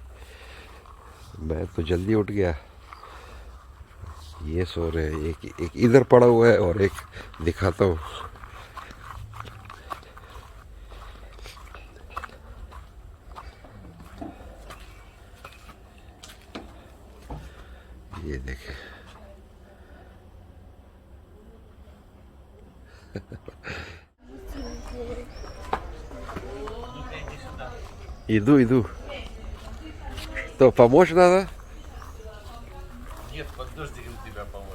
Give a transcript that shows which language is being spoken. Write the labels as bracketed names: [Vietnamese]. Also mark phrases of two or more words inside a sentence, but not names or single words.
[Hindi] मैं तो जल्दी उठ गया, ये सो रहे हैं। एक इधर पड़ा हुआ है और एक दिखाता हूँ। ये देखें, [Russian] иду. Что, помочь надо? Нет, под дождиком тебя помою.